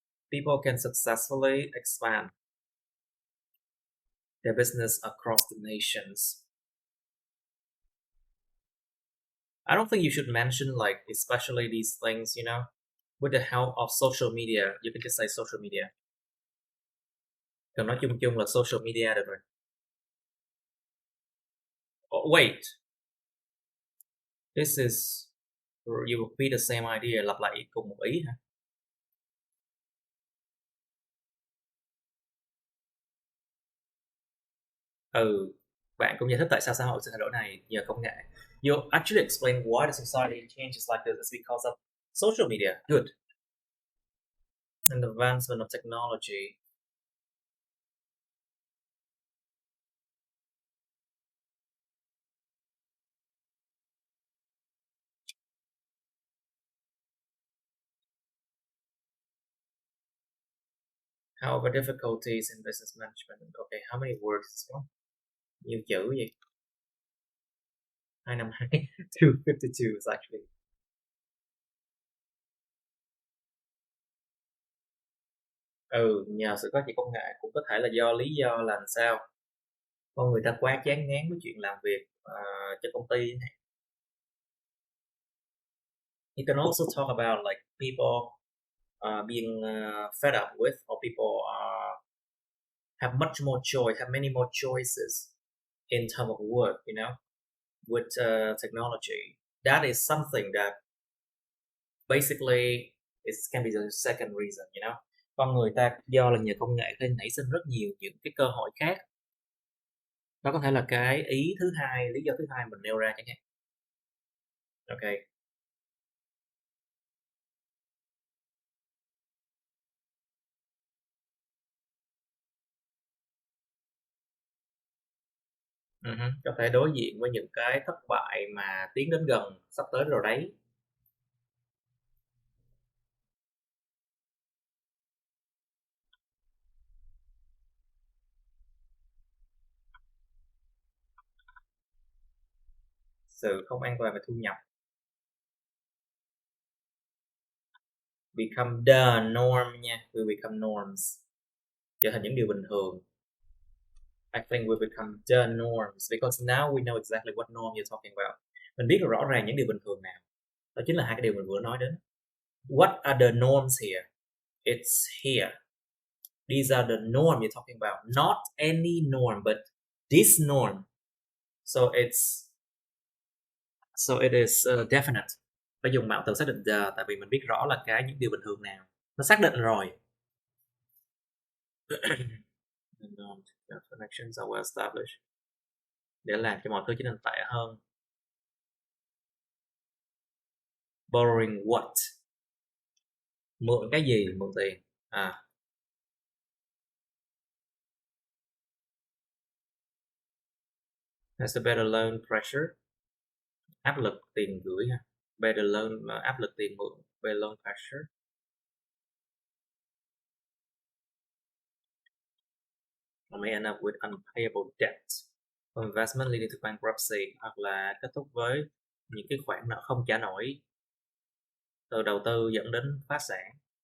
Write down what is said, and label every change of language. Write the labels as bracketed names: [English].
[English] People can successfully expand their business across the nations. I don't think you should mention like especially these things, you know, with the help of social media. You can just say social media. [Vietnamese] Còn nói chung chung là social media được rồi. [English] Oh, wait. This is, you repeat the same idea, [Vietnamese] lặp lại cùng một ý hả? Bạn cũng giải thích tại sao xã hội sẽ thay đổi này nhờ công nghệ. [English] You actually explain why the society changes like this is because of social media. Good. And the advancement of technology. However, difficulties in business management. Okay, how many words is this one? [Vietnamese] Nhiều chữ gì? 252. [English] 252 is actually. [Vietnamese] Nhờ sự phát triển công nghệ cũng có thể là do lý do là làm sao con người ta quá chán ngán với chuyện làm việc cho công ty này. [English] You can also talk about like people being fed up with, or people have much more choice, have many more choices in terms of work, you know, with technology. That is something that basically can be the second reason, you know. [Vietnamese] Con người ta do là nhờ công nghệ nên nảy sinh rất nhiều những cái cơ hội khác. Đó có thể là cái ý thứ hai, lý do thứ hai mình nêu ra chẳng hạn. Okay. Có thể đối diện với những cái thất bại mà tiến đến gần, sắp tới rồi đấy. Sự không an toàn về thu nhập. [English] Become the norm nha, will become norms. [Vietnamese] Trở thành những điều bình thường. [English] I think we become the norms because now we know exactly what norm you're talking about. [Vietnamese] Mình biết rõ ràng những điều bình thường nào. Đó chính là hai cái điều mình vừa nói đến. [English] What are the norms here? It's here. These are the norm you're talking about. Not any norm, but this norm. So it is definite. [Vietnamese] Phải dùng mạo từ xác định the, tại vì mình biết rõ là những điều bình thường nào nó xác định rồi. [English] Connections are well established, [Vietnamese] để làm cho mọi thứ trở nên tệ hơn. [English] Borrowing what? [Vietnamese] Mượn cái gì? Mượn tiền. [English] Has a better loan pressure. [Vietnamese] Áp lực tiền gửi ha. [English] Better loan, [Vietnamese] áp lực tiền mượn. [English] Better loan pressure. May end up with unpayable debt. Investment leading to bankruptcy, [Vietnamese] hoặc là kết thúc với những cái khoản nợ không trả nổi, từ đầu tư dẫn đến phá sản.